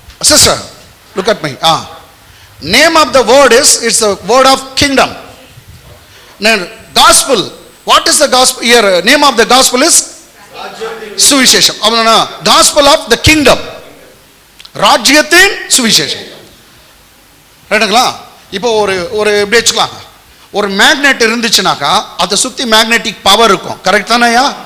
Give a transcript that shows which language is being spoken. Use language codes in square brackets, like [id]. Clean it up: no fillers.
[en] Sister look at me. Name of the word is, it's the word of kingdom. gospel, what is the gospel here? Name of the gospel is சுவிசேஷம். [ta] அப்படினா [en] gospel of the kingdom, [ta] ராஜ்யத்தின் சுவிசேஷம். ரைட்டுங்களா? இப்போ ஒரு எப்படி வச்சுக்கலாம், ஒரு மேக்னெட் இருந்துச்சுனாக்கா அதை சுத்தி மேக்னெட்டிக் பவர் இருக்கும். கரெக்ட் தானேயா?